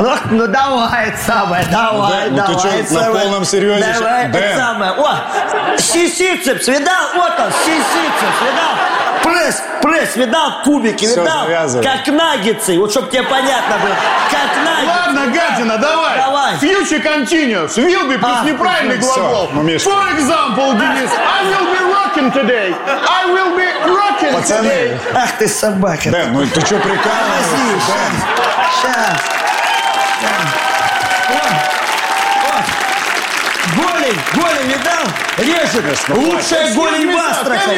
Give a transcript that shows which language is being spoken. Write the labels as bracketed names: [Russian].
[Russian] Ну давай, это самое, давай, ну, давай. Ну ты что, на самое, полном серьезе? Давай, это самое. О, сисицепс, видал? Вот он, сисицепс, видал? Пресс, видал? Кубики, все, видал? Завязывай. Как наггетсы, вот чтоб тебе понятно было. Как наггетсы. Ладно, гадина, давай. Давай. [English] Future continuous, will be [Russian] плюс неправильный глагол. Ну, Миша. [English] For example, Денис, I will be rocking today. I will be rocking [Russian] Пацаны. [English] Today. [Russian] Ах ты собака. Да, ну ты что, прикалываешься? Подожди, сейчас, сейчас. Голень видал? Режет. Лучшая голень в Астрахани.